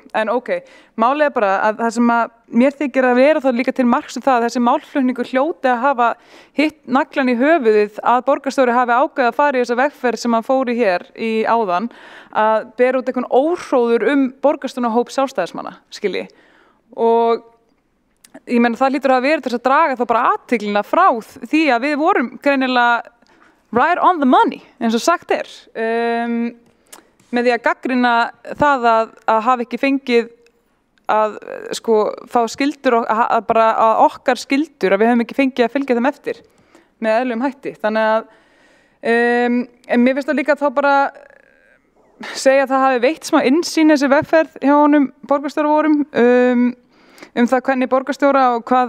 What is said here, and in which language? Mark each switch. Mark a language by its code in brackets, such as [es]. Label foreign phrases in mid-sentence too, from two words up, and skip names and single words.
[is] En ok, málið er bara að það sem að mér þykir að vera þá líka til marks um það að þessi málflutningur hljóti að hafa hitt naglan í höfuðið að borgarstjóri hafi ákveðið að fara í þessa vegferð sem hann fór í hér í áðan, að bera út einhvern óhróður borgarstjórnarhóp sjálfstæðismanna, skilji. Og ég meina það hlýtur að hafa verið til þess að draga þá bara athyglina frá því að við vorum greinilega [en] right on the money, [is] eins og sagt er, með því að gagnrýna það að hafa ekki fengið að, sko, fá skyldur, bara að okkar skyldur, að við höfum ekki fengið að fylgja þeim eftir með eðlilegum hætti. Þannig að en mér finnst það líka að þá bara segja að það hafi veitt smá innsýn þessi vegferð hjá honum borgarstjóra það hvernig borgarstjóra og hvað,